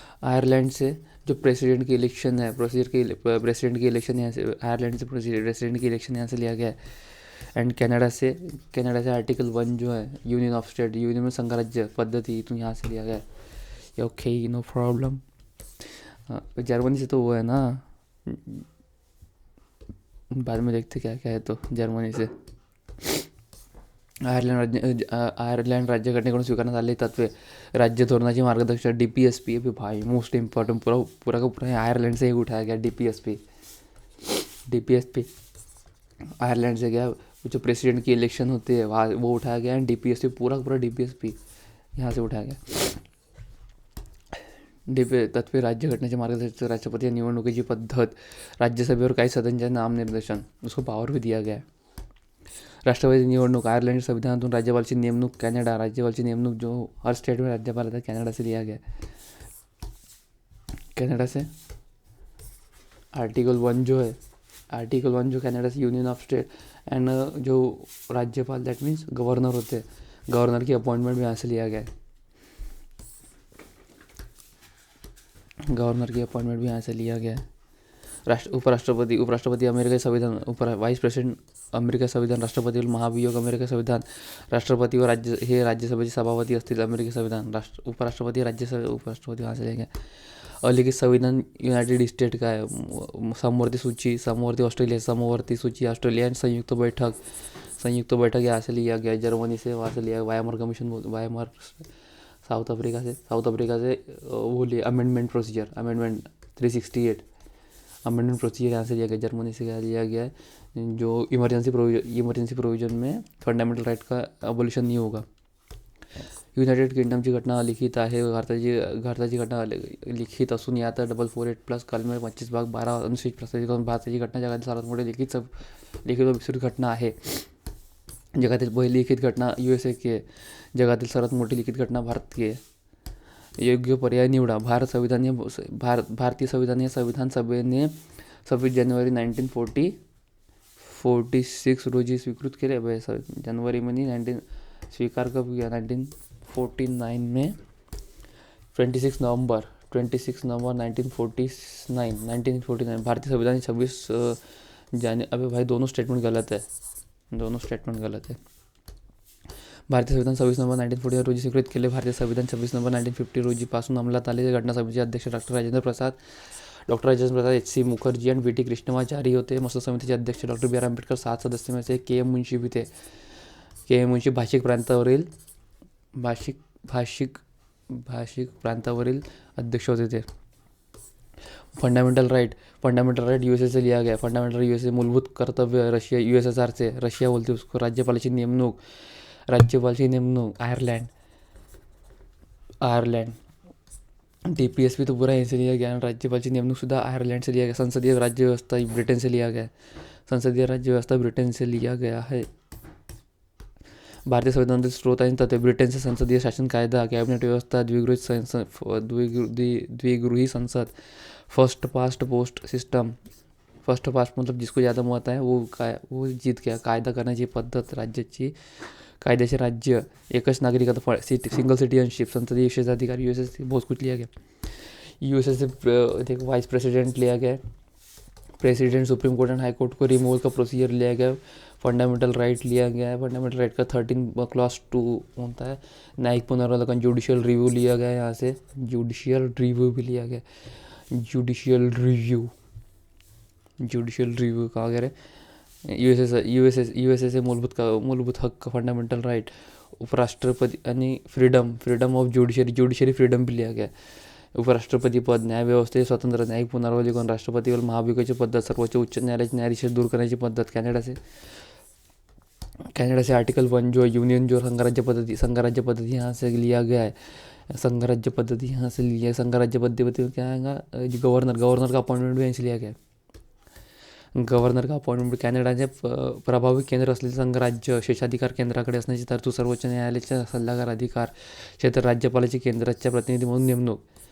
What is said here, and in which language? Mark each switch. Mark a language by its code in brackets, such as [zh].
[hi] Ireland से जो president की इलेक्शन है, प्रेसिडेंट की इलेक्शन यहाँ से, आयरलैंड से प्रेसिडेंट की इलेक्शन यहाँ से लिया गया है. एंड कनाडा से आर्टिकल 1 जो है यूनियन ऑफ स्टेट, यूनियन में संघराज्य पद्धति, तो यहाँ से लिया गया है. Okay, no problem. जर्मनी से तो वो है ना, बाद में देखते क्या क्या है. तो जर्मनी से [mr] आयर्लंड राज्यघटनेकडून स्वीकारण्यात आलेली तत्वे, राज्य धोरणाची मार्गदर्शक, DPSP. [hi] अभी भाई मोस्ट इम्पॉर्टेंट, पूरा का पूरा आयरलैंड से ही उठाया गया DPSP. आयरलैंड से गया. जो प्रेसिडेंट की इलेक्शन होती है वहाँ वो उठाया गया. एंड DPSP पूरा DPSP यहाँ से उठाया गया. [mr] तत्वे, राज्यघटनेचे मार्गदर्शक, राष्ट्रपती निवडणुकीची पद्धत, राज्यसभेवर काही सदस्यांचे नाम निर्देशन, [hi] उसको पावर भी दिया गया है. [mr] राष्ट्रपती निवडणूक, आयर्लंड संविधानातून राज्यपालची नेमणूक, [hi] कॅनडा राज्यपालची नेमणूक, जो हर स्टेट में राज्यपाल था, कॅनडा से लिया गया. कॅनडा से आर्टिकल 1 जो है, आर्टिकल 1 जो कनाडा से यूनियन ऑफ स्टेट एंड जो राज्यपाल, दैट मीन्स गवर्नर होते हैं, गवर्नर की अपॉइंटमेंट भी यहाँ से लिया गया है. गवर्नर की अपॉइंटमेंट भी यहाँ से लिया गया है. [mr] उपराष्ट्रपती अमेरिका संविधान, वाइस प्रेसिडेंट अमेरिका संविधान, राष्ट्रपती महाभियोग अमेरिका संविधान, राष्ट्रपती व राज्यसभेचे सभापती असतील अमेरिका संविधान, उपराष्ट्रपती उपराष्ट्रपती [hi] यहाँ से लेंगे. अलिखित संविधान यूनाइटेड स्टेट का है. समवर्ती सूची, समवर्ती ऑस्ट्रेलिया, समवर्ती सूची ऑस्ट्रेलिया. संयुक्त बैठक यहाँ से लिया गया. जर्मनी से वहाँ से लिया. वायमर कमीशन, वायमर साउथ अफ्रीका से वो लिया. Amendment procedure, amendment 368 amendment procedure यहाँ से लिया गया. जर्मनी से क्या लिया गया है, जो इमरजेंसी प्रोविजन में फंडामेंटल राइट का अबोलिशन नहीं होगा. [mr] युनायटेड किंगडमची घटना लिखित आहे. भारताची घटना लिखित असून यात 448+ कलमे 25(12) अनुच्छेद प्रस्तावित करून भारताची घटना जगातील सर्वात मोठी लिखित व विस्तृत घटना आहे. जगातील पहिली लिखित घटना USA की आहे. जगातील सर्वात मोठी लिखित घटना भारत की आहे. योग्य पर्याय निवडा. भारतीय संविधान हे संविधान सभेने 26 जानेवारी 1946 रोजी स्वीकृत केले. [hi] जनवरी मध्ये स्वीकार कब किया? 1949 में. 26 नवंबर 1949. भारतीय संविधान 26 अबे भाई दोनों स्टेटमेंट गलत है. [mr] भारतीय संविधान 26 नोव्हेंबर 1949 रोजी स्वीकृत केले. भारतीय संविधान 26 नोव्हेंबर 1950 रोजीपासून अंमलात आले. घटनासमितीचे अध्यक्ष डॉक्टर राजेंद्र प्रसाद, HC मुखर्जी आणि VT कृष्णमाचारी होते. मसद समितीचे अध्यक्ष डॉक्टर BR आंबेडकर. [hi] 7 सदस्य में से KM मुंशी भी थे. [mr] KM मुंशी भाषिक प्रांतावरील अध्यक्ष होते थे. [hi] फंडामेंटल राइट USA से लिया गया. फंडामेंटल USA मूलभूत कर्तव्य रशिया, USSR से, रशिया बोलते उसको. [mr] राज्यपालाची नेमणूक आयरलैंड. [hi] DPSP तो पूरा यहीं से लिया गया. राज्यपाल नेमणूक सुद्धा आयरलैंड से लिया गया. संसदीय राज्य व्यवस्था ब्रिटेन से लिया गया है. [mr] भारतीय संविधानातील स्रोत आणि तत्वे. ब्रिटेनचे संसदीय शासन कायदा, कॅबिनेट व्यवस्था, द्विगृही संसद, first past post system. [hi] First past मतलब जिसको ज़्यादा मत है वो जीत गया. [mr] कायदा करण्याची पद्धत, राज्याची कायद्याचे राज्य, एकच नागरिकता, सिंगल सिटीजनशिप, संसदीय विशेषाधिकार, [hi] USA बहुत कुछ लिया गया. यूएसए से एक वाइस प्रेसिडेंट लिया गया है, president, supreme court and high court को रिमूवल का प्रोसीजर लिया गया है, फंडामेंटल राइट लिया गया है, फंडामेंटल राइट का 13 क्लॉज 2 होता है, न्यायिक पुनरावलोकन जुडिशियल रिव्यू लिया गया है, यहाँ से जुडिशियल रिव्यू भी लिया गया, जुडिशियल रिव्यू कहा गया है। यूएसए से मूलभूत हक्क फंडामेंटल राइट, उपराष्ट्रपती आणि फ्रीडम ऑफ ज्युडिशरी फ्रीडम भी लिया गया है। [mr] उपराष्ट्रपती पद, न्यायव्यवस्थेचे स्वतंत्र, न्यायिक पुनरावलोकन, राष्ट्रपतीवर महाभियोगाची पद्धत, सर्वोच्च उच्च न्यायालयाचे न्यायाधीश दूर करण्याची पद्धत, [hi] कॅनडा से आर्टिकल 1 जो यूनियन जो संघराज्य पद्धति यहाँ से लिया गया है, संघराज्य पद्धति यहाँ से लिया है। संघराज्य पद्धति क्या है, गवर्नर का अपॉइंटमेंट भी यहाँ से लिया गया है। गव्हर्नर का अपॉइंटमेंट, [mr] कॅनडाचे प्रभावी केंद्र असलेले संघराज्य शेषाधिकार केंद्राकडे असण्याची तरतूद, सर्वोच्च न्यायालयाच्या सल्लागार अधिकार क्षेत्र, राज्यपालाची केंद्राच्या प्रतिनिधी म्हणून नेमणूक।